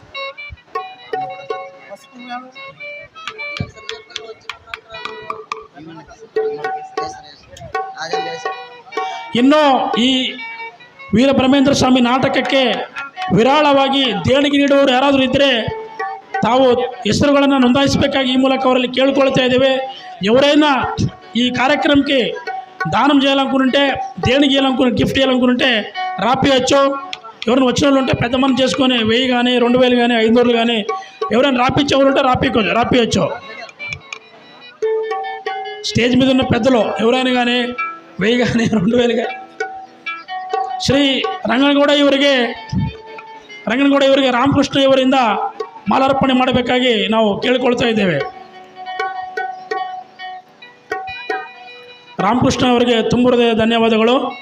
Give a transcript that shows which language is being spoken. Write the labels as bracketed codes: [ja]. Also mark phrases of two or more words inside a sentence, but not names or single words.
[kn] ಇನ್ನು ಈ ವೀರಬ್ರಹ್ಮೇಂದ್ರ ಸ್ವಾಮಿ ನಾಟಕಕ್ಕೆ ವಿರಾಳವಾಗಿ ದೇಣಿಗೆ ನೀಡುವವರು ಯಾರಾದರೂ ಇದ್ದರೆ ತಾವು ಹೆಸರುಗಳನ್ನು ನೋಂದಾಯಿಸಬೇಕಾಗಿ ಈ ಮೂಲಕ ಅವರಲ್ಲಿ ಕೇಳ್ಕೊಳ್ತಾ ಇದ್ದೇವೆ. [te] ఎవరైనా ఈ కార్యక్రమంకి దానం చేయాలనుకుంటే దేనికి చేయాలనుకుంటే గిఫ్ట్ చేయాలనుకుంటే రాపియచ్చు. ఎవరైనా వచ్చిన వాళ్ళు ఉంటే పెద్ద మనం చేసుకొని 1000 కానీ 2000 కానీ 500 కానీ ఎవరైనా రాపిచ్చేవాళ్ళు ఉంటే రాపియచ్చు. స్టేజ్ మీద ఉన్న పెద్దలు ఎవరైనా కానీ 1000 కానీ 2000 కానీ [kn] ಶ್ರೀ ರಂಗನಗೌಡ ಇವರಿಗೆ ರಾಮಕೃಷ್ಣ ಇವರಿಂದ ಮಾಲಾರ್ಪಣೆ ಮಾಡಬೇಕಾಗಿ ನಾವು ಕೇಳಿಕೊಳ್ತಾ ಇದ್ದೇವೆ. ರಾಮಕೃಷ್ಣ ಅವರಿಗೆ ತುಂಬ ಹೃದಯ ಧನ್ಯವಾದಗಳು.